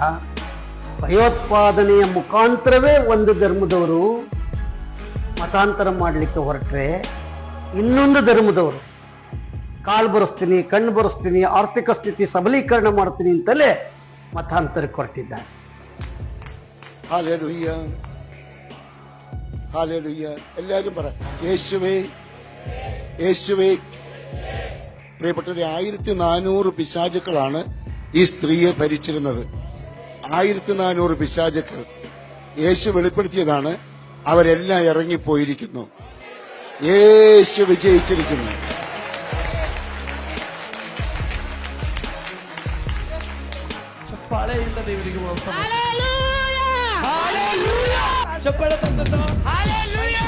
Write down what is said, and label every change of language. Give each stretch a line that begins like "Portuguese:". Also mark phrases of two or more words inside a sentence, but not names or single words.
Kannada: ಭಯೋತ್ಪಾದನೆಯ ಮುಖಾಂತರವೇ ಒಂದು ಧರ್ಮದವರು ಮತಾಂತರ ಮಾಡಲಿಕ್ಕೆ ಹೊರಟ್ರೆ ಇನ್ನೊಂದು ಧರ್ಮದವರು ಕಾಲು ಬರೆಸ್ತೀನಿ, ಕಣ್ಣು ಬರೆಸ್ತೀನಿ, ಆರ್ಥಿಕ ಸ್ಥಿತಿ ಸಬಲೀಕರಣ ಮಾಡ್ತೀನಿ ಅಂತಲೇ ಮತಾಂತರಕ್ಕೆ ಹೊರಟಿದ್ದಾರೆ.
Malayalam: ഹല്ലേലൂയ, ഹല്ലേലൂയ. എല്ലാവരും പറ യേശുവേ, യേശുവേ. പ്രിയപ്പെട്ടവരെ, 1400 പിശാചുക്കളാണ് ഈ സ്ത്രീയെ ഭരിച്ചിരുന്നത്. 1400 പിശാചുക്കൾ യേശു വെളിപ്പെടുത്തിയതാണ്. അവരെല്ലാം ഇറങ്ങിപ്പോയിരിക്കുന്നു. യേശു വിജയിച്ചിരിക്കുന്നു.
Kannada: ಚಪ್ಪಾಳೆಯಿಂದ ದೇವರಿಗೆ ಚಪ್ಪಾಳೆ.